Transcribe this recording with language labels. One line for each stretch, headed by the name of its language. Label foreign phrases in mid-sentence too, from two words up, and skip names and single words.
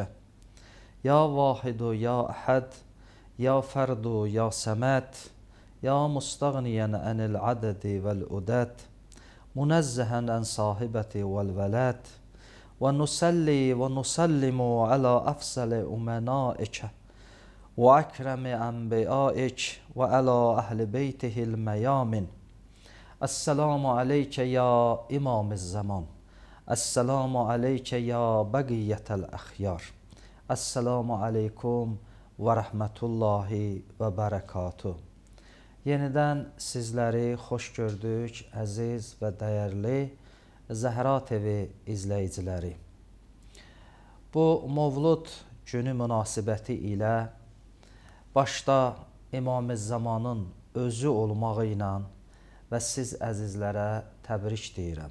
Arabic: يا واحد يا أحد، يا فرد يا صمد، يا مستغنياً عن العدد والعدد، منزهاً عن الصاحبة والولد، ونصلي ونسلم على أفضل أمنائك وأكرم أنبيائك وعلى أهل بيته الميامين. السلام عليك يا إمام الزمان. السلام عليك يا بقية الأخيار. السلام عليكم ورحمة الله وبركاته.
Azerbaijani: Yenidən sizləri xoş gördük, əziz və dəyərli Zəhra TV izləyiciləri. Bu Mövlud günü münasibəti ilə başda İmam-ı Zamanın özü olmağı ilə və siz əzizlərə təbrik deyirəm.